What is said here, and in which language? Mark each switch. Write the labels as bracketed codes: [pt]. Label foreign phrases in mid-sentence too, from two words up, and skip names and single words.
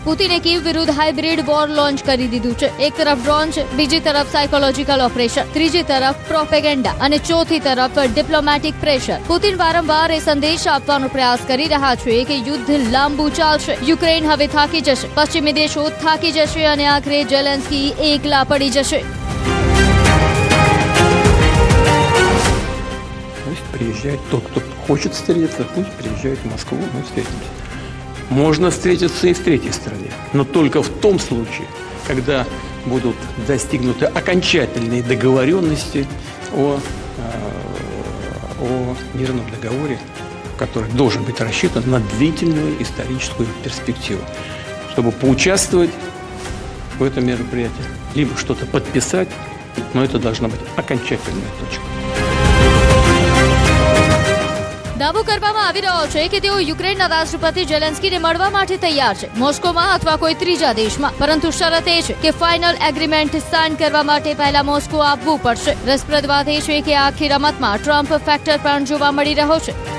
[gu] પુતિને કીવ વિરુદ્ધ [en] hybrid war launch [gu] કરી દીધું છે. એક તરફ ડ્રોન છે, બીજી તરફ [en] psychological operation, [gu] ત્રીજી તરફ પ્રોપેગેન્ડા અને ચોથી તરફ [en] diplomatic pressure. [gu] પુતિન વારંવાર એ સંદેશ આપવાનો પ્રયાસ કરી રહ્યા છે કે યુદ્ધ લાંબુ ચાલશે, યુક્રેન હવે થાકી જશે, પશ્ચિમી દેશો થાકી જશે અને આખરે ઝેલેન્સ્કી એકલા પડી જશે. [ru] Пусть приезжает тот, кто хочет встретиться, пусть приезжает в Москву, мы встретимся. Можно встретиться и в третьей стране, но только в том случае, когда будут достигнуты окончательные договоренности о мирном договоре, который должен быть рассчитан на длительную историческую перспективу, чтобы поучаствовать в этом мероприятии, либо что-то подписать, но это должна быть окончательная точка. [gu] દાવો કરવામાં આવી રહ્યો છે કે તેઓ યુક્રેનના રાષ્ટ્રપતિ ઝેલેન્સ્કીને મળવા માટે તૈયાર છે, મોસ્કોમાં અથવા કોઈ ત્રીજા દેશમાં. પરંતુ શરત એ છે કે [en] final agreement sign [gu] કરવા માટે પહેલા મોસ્કો આવવું પડશે. રસપ્રદ વાત એ છે કે આખી રમતમાં ટ્રમ્પ ફેક્ટર પણ જોવા મળી રહ્યો છે.